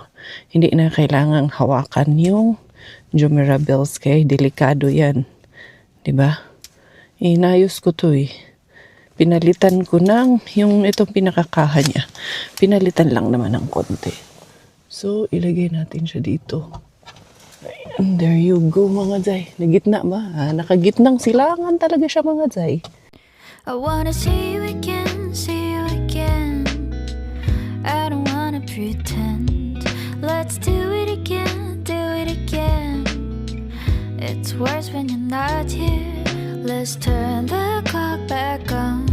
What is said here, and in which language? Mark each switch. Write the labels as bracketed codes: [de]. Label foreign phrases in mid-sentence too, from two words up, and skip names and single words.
[tl] Hindi na kailangang hawakan yung Jumeirah bells kay delikado yan. 'Di ba? Inayos ko to eh. Pinalitan ko ng yung itong pinakakaha niya. Pinalitan lang naman ng konti. So, ilagay natin siya dito. Ayan, [en] there you go [tl] mga Zay. Nagitna ba? Nakagitnang silangan talaga siya mga Zay. [en] I wanna see you again, see you again. I don't wanna pretend. Let's do it again, do it again. It's worse when you're not here. Let's turn the clock back on.